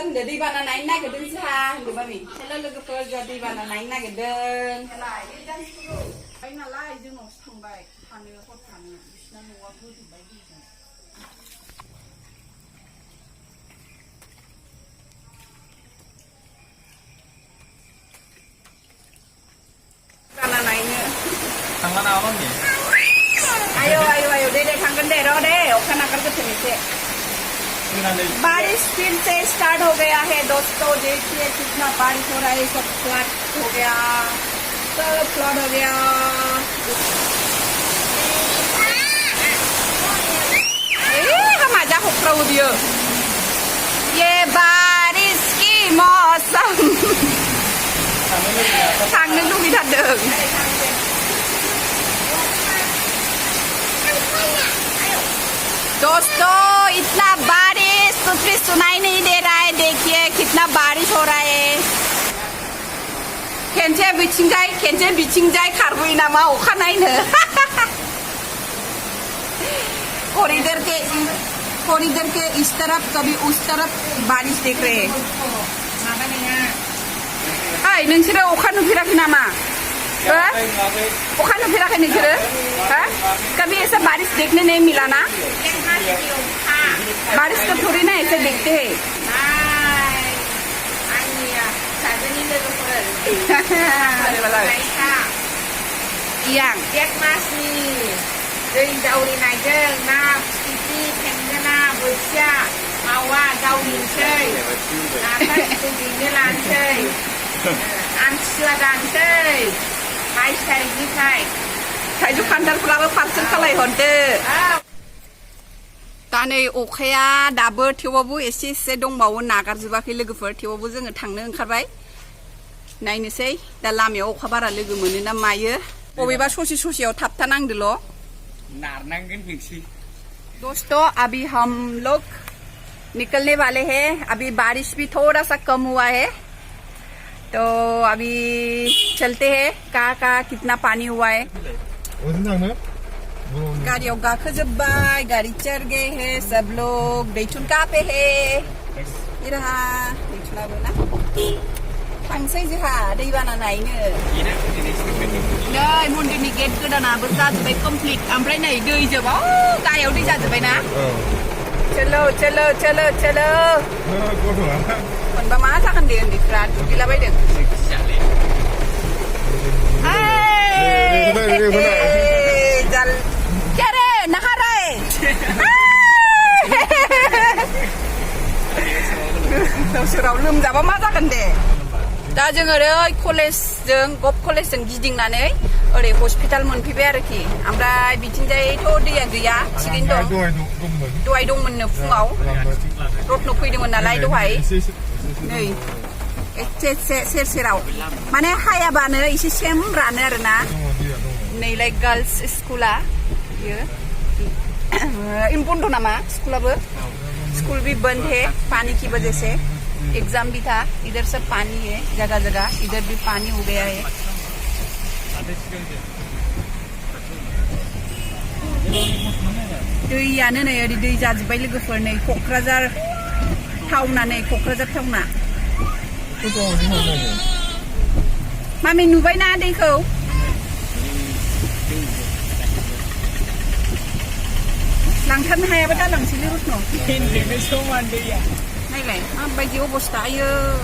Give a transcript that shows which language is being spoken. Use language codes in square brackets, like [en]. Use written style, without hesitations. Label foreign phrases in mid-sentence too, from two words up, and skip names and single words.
[brx] दैबाना नायनो नागिरदों जोंहा होनदों मामि हेलो लोगोफोर जोंहा दैबाना नायनो नागिरदों नालाय जोंनावसो थांबाय थानो हर थानो बिसिना न'आ गोदोबाय दैजों दैबाना नायनो थांला नामा मामि आयो दे थांगोन दे र' दे अखा नागारगोन [hi] एसे बारिश फिर से स्टार्ट हो गया है दोस्तों देखिए कितना बारिश हो रहा है सब फ्लड हो गया सब फ्लड हो गया हम आजा हो दियो ये बारिश की मौसम [brx] थांनो लुबैथारदों [hi] दोस्तों इतना बारिश कुछ भी सुनाई नहीं दे रहा है देखिए कितना बारिश हो रहा है [brx] खेनसे बिथिंजाय खारबोयो नामा अखा नायनो [hi] कॉरिडोर के इस तरफ कभी उस तरफ बारिश देख रहे हैं [brx] ओइ नोंसोरो अखा नुफेराखै नामा अखा नुफेराखै नोंसोरो [hi] कभी ऐसा बारिश देखने नहीं मिला ना बारिश तो थोड़ी ना ऐसे देखते हैं yang Masni dari daurinaijeng na titi tenggena bersya mawa daurinsei na kan tudine lansei ansila dansei hai sai ni kai [brx] थाइजौ खान्थालफोराबो पार्सेल खालायहरदो दा नै अखाया दाबो थेवबाबो एसे दंबावो नागारजोबाखै लोगोफोर थेवबाबो जोङो थांनो ओंखारबाय नायनोसै दा लामायाव अखा बारा लोगो मोनो ना मायो बबेबा ससेयाव थाबथानांदोल' नारनांगोन फिक्सी [hi] दोस्तों अभी हम लोग निकलने वाले हैं अभी बारिश भी थोड़ा सा कम हुआ है तो अभी चलते हैं कहाँ कितना पानी हुआ है [brx] गाड़ियाव गाखोजोब्बाय [hi] गाड़ी चढ़ गए हैं सब लोग दैथुन कहाँ पे है ये रहा [brx] दैथुनाबो ना थांसै जोंहा दैबाना नायनो नै मन्दिरनि गेट गोदानाबो जाजोब्बाय कमप्लिट ओमफ्राय नै दै जोबा गाहायाव दै जाजोब्बाय ना चलो मोनबा मा जागोन दे उन्दैफ्रा दुगैलाबायदों [hi] क्या रे नहा रहा है [brx] गावसोराव लोमजाबा मा जागोन दे दा जों ओरै कलेजजों गभ कलेजजों गिदिंनानै ओरै हस्पिटाल मोनफैबाय आरोखि ओमफ्राय बिथिंजायथ' दैया गैया थिगैनो दं दहाय दंमोननो फुङाव रत्न फैदोंमोन नालाय दहाय नै एसे सेराव माने हायाबानो एसे सेम रानो आरोना नैलाय गार्ल्स स्कुला बियो इन बन्द नामा स्कुलाबो [hi] स्कूल भी बंद है पानी की वजह से एग्जाम भी था इधर सब पानी है जगह इधर भी पानी हो गया है [brx] दैयानो नै ओरै दै जाजोब्बाय लोगोफोर नै क'क्राझार टाउना मामि नुबायना दैखौ लांथारनो हायाबा दा लांसैलै रत्न नायलाय माबायदि अबस्था आयो